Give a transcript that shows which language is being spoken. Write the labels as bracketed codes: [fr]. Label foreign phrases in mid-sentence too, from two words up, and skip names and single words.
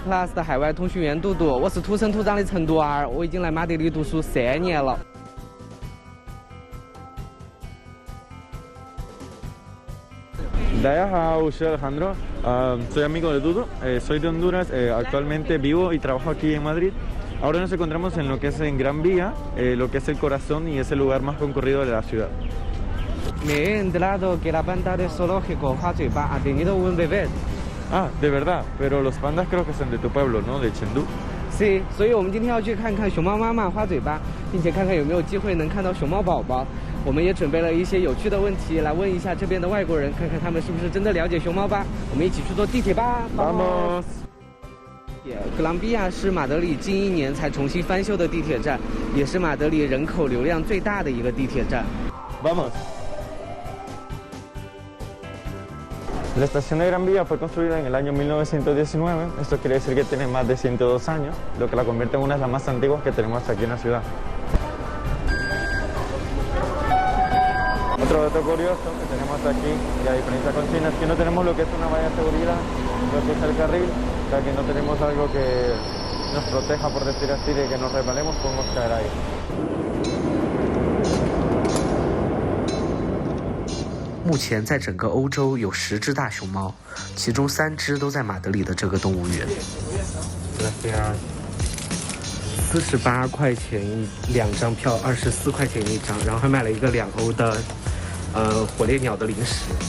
[zh] Plus 的海外通讯员杜杜，我是土生土长的成都儿，我已经来马德里读书3年了。大家好, [es] soy Alejandro, soy amigo de Dudu, soy de Honduras, actualmente vivo y trabajo aquí en Madrid. Ahora nos encontramos en lo que es en Gran Vía, lo que es el corazón y es el lugar más concurrido de la ciudad. Me he enterado que la panda de zoológico Hoa Zuiba ha tenido un bebé. Ah, de verdad, pero los pandas creo que son de tu pueblo, ¿no? De Chengdu. Sí, [zh] 所以我们今天要去看看熊猫妈妈花嘴巴，并且看看有没有机会能看到熊猫宝宝。我们也准备了一些有趣的问题来问一下这边的外国人，看看他们是不是真的了解熊猫吧。我们一起去坐地铁吧。 Vamos。哥伦比亚是马德里近1年才重新翻修的地铁站，也是马德里人口流量最大的一个地铁站。 [es] Vamos。La estación de Gran Vía fue construida en el año 1919, esto quiere decir que tiene más de 102 años, lo que la convierte en una de las más antiguas que tenemos aquí en la ciudad. Otro dato curioso que tenemos aquí, y a diferencia con China, es que no tenemos lo que es una valla de seguridad, lo que es el carril, o sea que no tenemos algo que nos proteja, por decir así, de que nos resbalemos, podemos caer ahí. [zh] 目前在整个欧洲有10只大熊猫，其中3只都在马德里的这个动物园。48块钱2张票，24块钱1张，然后还买了一个2欧的火烈鸟的零食。